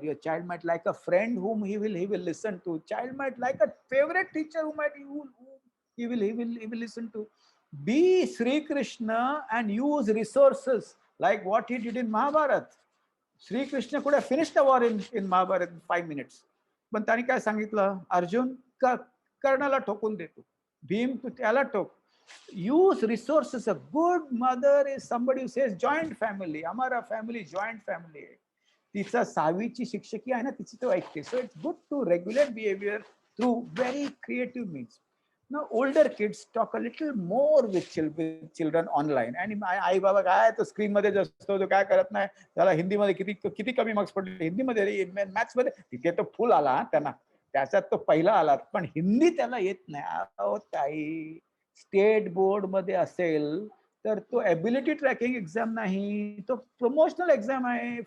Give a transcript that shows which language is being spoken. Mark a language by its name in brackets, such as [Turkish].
[English] Your child might like a friend whom he will listen to. Child might like a favorite teacher whom he will listen to. Be Sri Krishna and use resources like what he did in Mahabharata. Sri Krishna could have finished the war in Mahabharata in 5 minutes. [Marathi] पण त्यांनी काय सांगितलं, अर्जुन कर्णाला ठोकून देतो, भीम तू त्याला ठोक. [English] Use resources. A good mother is somebody who says joint family. Amara family, joint family. [Marathi] तिचा 6वीची शिक्षकी आहे ना, तिची तो ऐकते. [English] So it's good to regulate behavior through very creative means. Now older kids talk a little more with children online. [Marathi] And आई बाबा काय तो स्क्रीन मध्ये असतो, तो काय करत नाही, त्याला हिंदीमध्ये किती कमी मार्क्स पडले, हिंदीमध्ये मॅथ्स मध्ये तिथे तो फुल आला, त्यांना त्याच्यात तो पहिला आला, पण हिंदी त्याला येत नाही. ताई स्टेट बोर्ड मध्ये असेल तर तो एबिलिटी ट्रॅकिंग एक्झाम नाही, तो प्रमोशनल एक्झाम आहे.